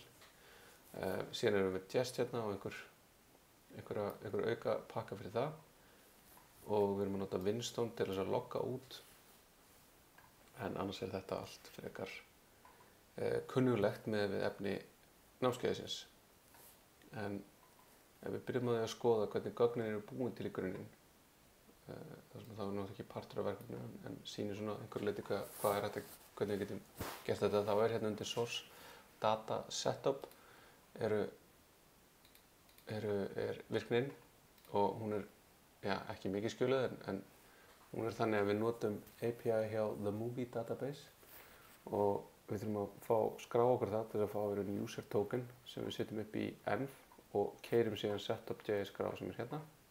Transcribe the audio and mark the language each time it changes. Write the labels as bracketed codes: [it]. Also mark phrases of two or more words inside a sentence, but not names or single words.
[is] Síðan erum við með jest hérna og einhver auka pakka fyrir það og við erum að nota Winstone til að logga út, en annars er þetta allt frekar kunnulegt með við efni námskeiðsins. En ef við byrjum að skoða hvernig gögnin eru búin til í grunninn, þar sem það er náttúrulega ekki partur af verkefninu en sýnir svona einhverju leyti hvað er þetta, hvernig við getum gert þetta. Þá er hérna undir [en] source data setup [is] er virknin og hún er ekki mikið skjöluð en hún er þannig að við notum API hjá The Movie Database og við þurfum að skrá okkur það til að fá [en] user token [is] sem við setjum upp í env og keyrum síðan setup.js skrá sem er hérna.